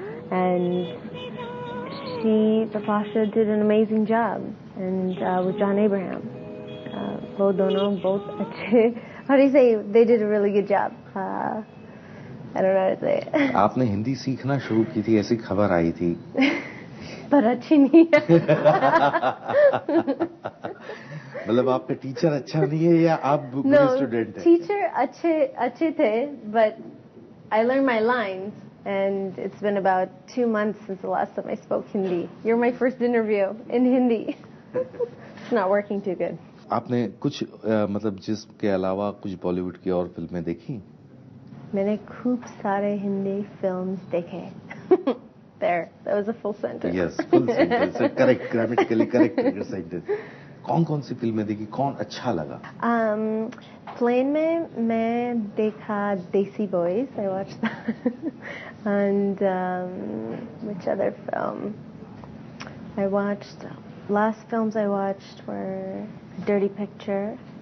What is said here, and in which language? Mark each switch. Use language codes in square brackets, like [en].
[en] And Bipasha did an amazing job, and with John Abraham, [hi] वो दोनों बहुत अच्छे, [en] how do you say, they did a really good job. I don't know how to say it. [hi] आपने हिंदी सीखना शुरू की थी ऐसी खबर आई थी. पर अच्छी नहीं है. मतलब आपका टीचर अच्छा नहीं है या आप बुरे स्टूडेंट हैं? टीचर अच्छे थे, [en] but I learned my lines, and it's been about 2 months since the last time I spoke Hindi. You're my first interview in Hindi. It's not working too good. [hi] आपने कुछ मतलब जिस्म के अलावा कुछ बॉलीवुड की और फिल्में देखी? मैंने खूब सारे हिंदी फिल्म्स देखे. [en] There, that was a full sentence. Yes, full sentence. Correct, grammatically correct sentence. [hi] कौन सी फिल्में देखी, कौन अच्छा लगा? [en] Plane [hi] में मैं देखा [en] Desi Boys, I watched that. And which other film? I watched, last films I watched were Dirty Picture.